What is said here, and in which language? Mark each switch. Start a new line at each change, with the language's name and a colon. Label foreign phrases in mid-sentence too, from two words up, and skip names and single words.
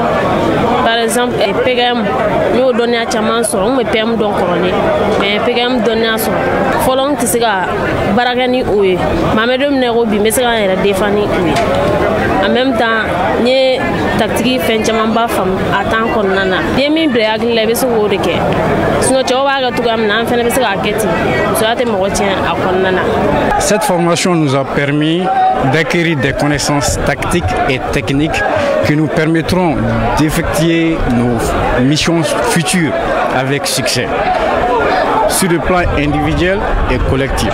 Bambara: par exemple PGM n y'o dɔnniya caman sɔrɔ n kun bɛ PM dɔn kɔrɔlen mais PGM dɔnniya sɔrɔ fɔlɔ n tɛ se ka baara kɛ ni o ye mais an bɛ don min na ko bi n bɛ se ka n yɛrɛ défend ni o ye
French: en même temps
Bambara: n ye tactique fɛn camanba faamu a temps kɔnɔna na n'i ye min bila i hakili la i bɛ se k'o de kɛ sinon cɛw b'a kɛ cogoya min na an fana bɛ se k'a kɛ ten musoya tɛ mɔgɔ tiɲɛ.
French: Cette formation nous a permis d'acquérir des connaissances tactiques et techniques qui nous permettront d'effectuer nos missions futures avec succès, sur le plan individuel et collectif.